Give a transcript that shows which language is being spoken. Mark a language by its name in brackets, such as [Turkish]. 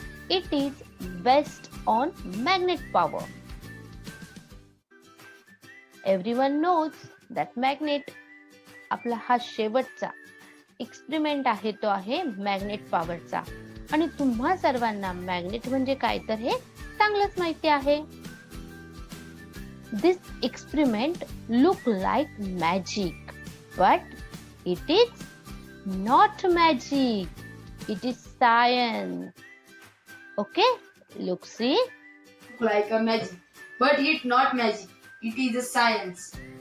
[English] It is based on magnet power. Everyone knows that magnet. [Marathi] आपला हा शेवटचा experiment आहे तो आहे मॅग्नेट पॉवरचा. आणि तुम्हा सर्वांना मॅग्नेट म्हणजे काय तर हे चांगलंच माहिती आहे. [English] This experiment look like magic, but it is not magic. It is science. Okay, look, see. Like a magic, but it not magic. It is a science.